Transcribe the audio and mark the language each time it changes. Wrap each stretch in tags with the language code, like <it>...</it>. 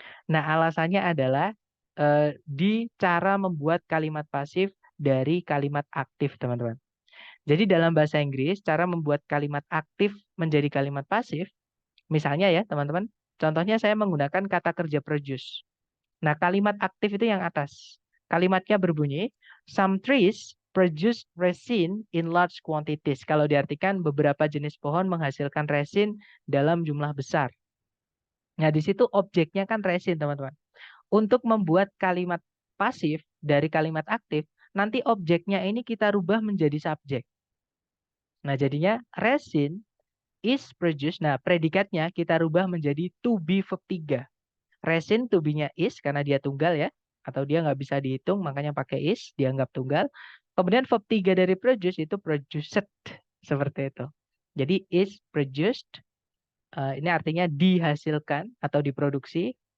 <id>Nah, alasannya adalah di cara membuat kalimat pasif dari kalimat aktif, teman-teman. Jadi, dalam bahasa Inggris, cara membuat kalimat aktif menjadi kalimat pasif, misalnya ya, teman-teman, contohnya saya menggunakan kata kerja produce. Nah, kalimat aktif itu yang atas. Kalimatnya berbunyi,</id> <en>some trees produce resin in large quantities.</en> <id>Kalau diartikan beberapa jenis pohon menghasilkan resin dalam jumlah besar. Nah, di situ objeknya kan resin, teman-teman. Untuk membuat kalimat pasif dari kalimat aktif, nanti objeknya ini kita rubah menjadi subjek. Nah, jadinya</id> <en>resin is produced.</en> <id>Nah, predikatnya kita rubah menjadi to be verb 3. Resin to be-nya is karena dia tunggal ya. Atau dia nggak bisa dihitung, makanya pakai is, dianggap tunggal. Kemudian verb 3 dari produce itu produced. Seperti itu. Jadi</id> <en>is produced,</en> <id>ini artinya dihasilkan atau diproduksi.</id>